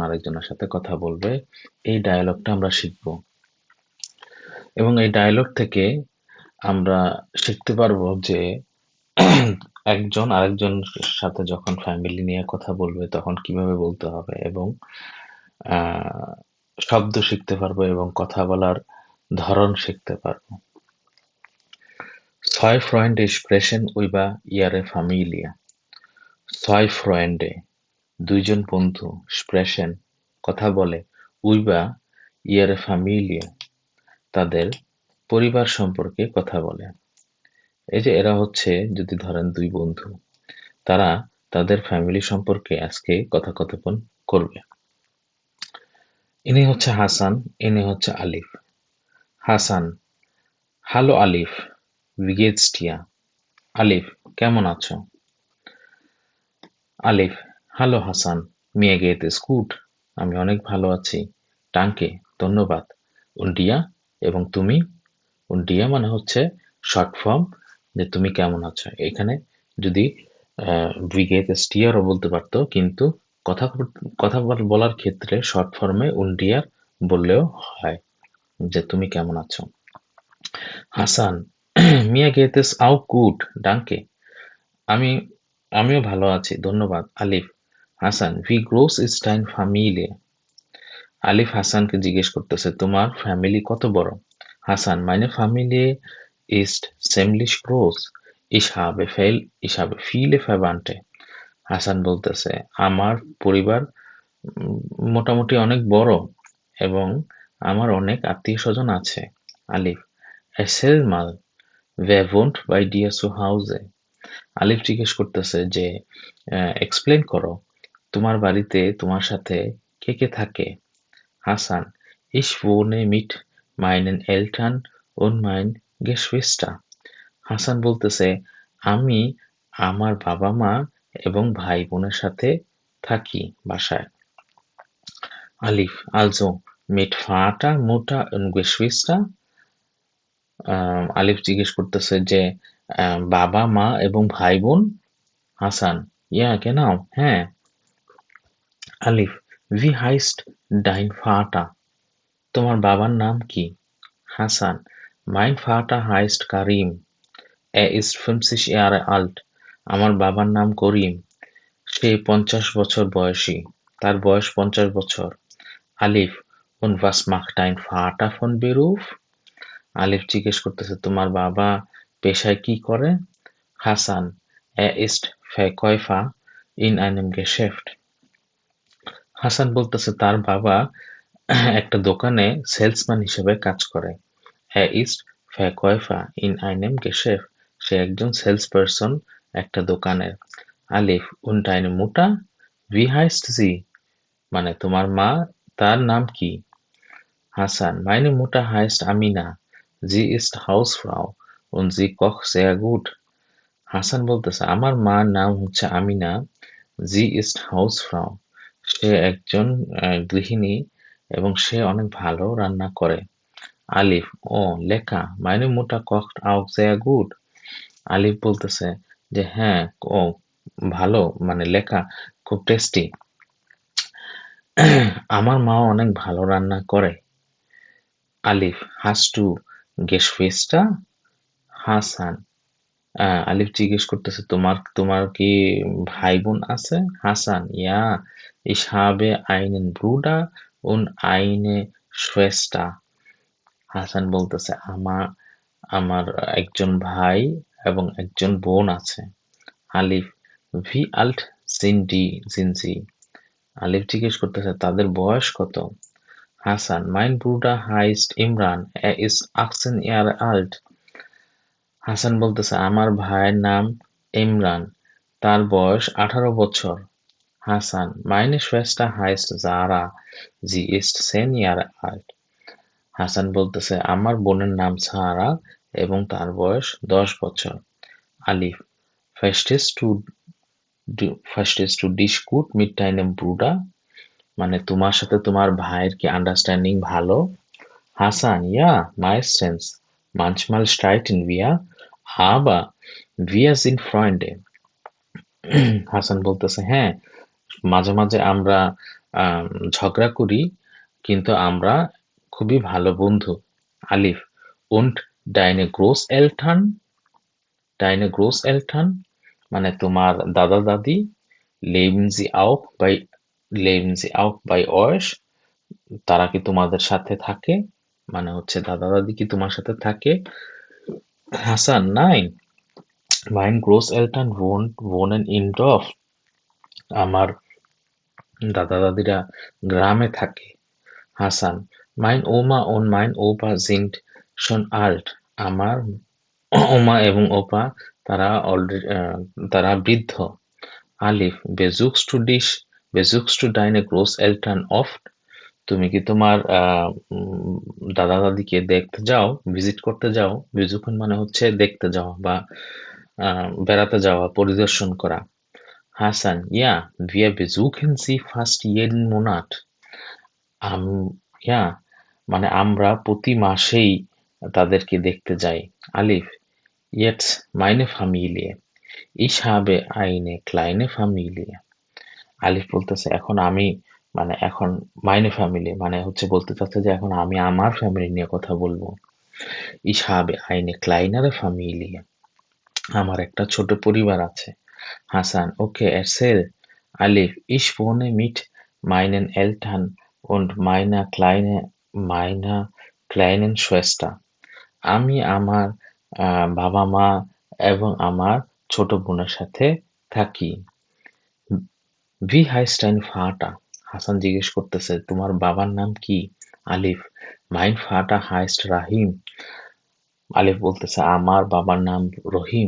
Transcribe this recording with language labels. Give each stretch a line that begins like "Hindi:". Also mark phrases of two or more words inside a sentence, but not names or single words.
Bangla: আরেকজনের সাথে কথা বলবে, এই ডায়ালগটা আমরা শিখব এবং এই ডায়ালগ থেকে আমরা শিখতে পারবো যে একজন আরেকজনের সাথে যখন ফ্যামিলি নিয়ে কথা বলবে তখন কিভাবে বলতে হবে এবং আহ, শব্দ শিখতে পারবো এবং কথা বলার ধরন শিখতে পারবো।
German: Zwei Freunde sprechen über ihre Familie. Zwei Freunde,
Bangla: দুইজন বন্ধু, sprechen, কথা বলে,
German: über ihre Familie,
Bangla: তাদের পরিবার সম্পর্কে কথা বলে। এই যে এরা হচ্ছে, যদি ধরেন দুই বন্ধু, তারা তাদের ফ্যামিলি সম্পর্কে আজকে কথোপকথন করবে। ইনি হচ্ছে হাসান, ইনি হচ্ছে আলিফ। হাসান: হ্যালো আলিফ,
German: wie geht's dir?
Bangla: আলিফ: কেমন আছো? আলিফ: হ্যালো হাসান,
German: mir geht es gut,
Bangla: আমি অনেক ভালো আছি।
German: danke, ধন্যবাদ। und dir?
Bangla: এবং তুমি?
German: und dir
Bangla: মানে হচ্ছে শর্ট ফর্ম, যে তুমি কেমন আছো। এখানে যদি
German: wie geht es dir
Bangla: ও বলতে পারতো, কিন্তু কথা কথা বলার ক্ষেত্রে শর্ট ফর্মে
German: und dir
Bangla: বললেও হয়, যে তুমি কেমন আছো। হাসান:
German: mir geht es auch gut, danke,
Bangla: আমি আমিও ভালো আছি, ধন্যবাদ। আলিফ: হাসান:
German: wie groß ist deine Familie?
Bangla: আলিফ হাসানকে জিজ্ঞেস করতেছে, তোমার ফ্যামিলি কত বড়? হাসান:
German: meine Familie ist ziemlich groß, ich habe viele Verwandte.
Bangla: হাসান বলতেছে, আমার পরিবার উম, মোটামুটি অনেক বড় এবং আমার অনেক আত্মীয় স্বজন আছে। আলিফ:
German: erzähl mal, wer wohnt bei dir zu Hause?
Bangla: আলিফ জিজ্ঞেস করতেছে যে এক্সপ্লেন করো, তোমার বাড়িতে তোমার সাথে কে কে থাকে? হাসান:
German: ich wohne mit meinen Eltern und mein Geschwister.
Bangla: হাসান বলতেছে, আমি আমার বাবা মা এবং ভাই বোনের সাথে থাকি বাসায়। আলিফ:
German: also mit Vater, Mutter und Geschwister?
Bangla: আলিফ জিজ্ঞেস করতেছে যে বাবা মা এবং ভাই বোন? হাসান:
German: ja genau,
Bangla: হ্যাঁ। আলিফ:
German: wie heißt dein Vater?
Bangla: তোমার বাবার নাম কি? হাসান:
German: mein Vater heißt Karim, er ist 50 Jahre alt.
Bangla: আমার বাবার নাম করিম, সে 50 বছর বয়সী, তার বয়স 50 বছর। আলিফ:
German: und was macht dein Vater von Beruf?
Bangla: আলিফ জিজ্ঞেস করতেছে, তোমার বাবা পেশায় কি করে? হাসান:
German: er ist Verkäufer in einem Geschäft.
Bangla: হাসান বলতেছে, তার বাবা একটা দোকানে সেলসম্যান হিসেবে কাজ করে।
German: Er ist Verkäufer in einem Geschäft.
Bangla: সে একজন সেলস পারসন একটা দোকানের। আলিফ:
German: und deine Mutter? Wie heißt sie?
Bangla: মানে তোমার মা, তার নাম কি? হাসান:
German: meine Mutter heißt Amina. Sie ist Hausfrau und sie kocht sehr gut.
Bangla: হাসান বলতেছে, আমার মার নাম হচ্ছে আমিনা,
German: sie ist Hausfrau,
Bangla: সে একজন গৃহিণী এবং সে অনেক ভালো রান্না করে। আলিফ: ও লেখা,
German: meine Mutter kocht auch sehr gut.
Bangla: আলিফ বলতেছে যে হ্যাঁ, ও ভালো, মানে লেখা খুব টেস্টি। আমার মাও অনেক ভালো রান্না করে। আলিফ:
German: hast du Geschwister?
Bangla: হাসান: আলিফ জিজ্ঞেস করতেছে, তোমার তোমার কি ভাই বোন আছে? হাসান:
German: ja, ich habe einen Bruder und eine Schwester.
Bangla: হাসান বলতেছে, আমার আমার একজন ভাই এবং একজন বোন আছে। আলিফ:
German: wie alt sind sie?
Bangla: আলিফ জিজ্ঞেস করতেছে, তাদের বয়স কত? হাসান:
German: mein Bruder heißt Imran, er ist 18 Jahre alt.
Bangla: হাসান বলতেছে, আমার ভাইয়ের নাম ইমরান, তার বয়স 18 বছর। হাসান:
German: meine Schwester heißt Sarah, sie ist 10 Jahre alt.
Bangla: হাসান বলতেছে, আমার বোনের নাম সারা এবং তার বয়স 10 বছর।
German: Alif, verstehst du dich gut mit deinem Bruder? মানে তোমার সাথে তোমার ভাইয়ের কি আন্ডারস্ট্যান্ডিং ভালো? Hasan, ja, meistens. Manchmal streiten wir, aber wir sind Freunde.
Bangla: হাসান বলতেছে, হ্যাঁ, মাঝে মাঝে আমরা আম, ঝগড়া করি, কিন্তু আমরা খুবই ভালো বন্ধু। আলিফ,
German: und deine Großeltern? Deine Großeltern?
Bangla: মানে তোমার দাদা দাদি?
German: leben sie auch bei leben sie auch bei euch?
Bangla: তারা কি তোমাদের সাথে থাকে? মানে হচ্ছে দাদা দাদি কি তোমার সাথে থাকে? হাসান,
German: nein, mein Großeltern wohnen im Dorf.
Bangla: আমার দাদা দাদিরা গ্রামে থাকে। হাসান,
German: mein Oma und mein Opa sind schon alt.
Bangla: আমার ওমা এবং ওপা তারা বৃদ্ধ। আলিফ,
German: besuchst du deine Großeltern oft?
Bangla: তুমি কি তোমার দাদা দাদিকে দেখতে যাও, ভিজিট করতে যাও? বেজুখন মানে হচ্ছে দেখতে যাওয়া বা বেড়াতে যাওয়া, পরিদর্শন করা। হাসান,
German: ja, wir besuchen sie fast jeden Monat.
Bangla: আম ja, মানে আমরা প্রতি মাসেই তাদেরকে দেখতে যাই। আলিফ,
German: jetzt meine Familie. Ich habe eine kleine Familie.
Bangla: আলিফ বলতেছে এখন
German: meine Familie
Bangla: মানে হচ্ছে বলতে চাচ্ছে যে এখন আমি আমার ফ্যামিলি নিয়ে কথা বলবো।
German: Ich habe eine kleinere Familie.
Bangla: আমার একটা ছোট পরিবার আছে। হাসান,
German: okay, erzähl. Alif, ich wohne mit meinen Eltern und meiner kleinen Schwester.
Bangla: আমি আমার বাবা-মা এবং আমার ছোট বোনের সাথে থাকি।
German: Wie heißt dein Vater?
Bangla: হাসান জিজ্ঞেস করতেছে, তোমার বাবার নাম কি? আলিফ,
German: mein Vater heißt Rahim.
Bangla: আলিফ বলতেছে, আমার বাবার নাম রহিম।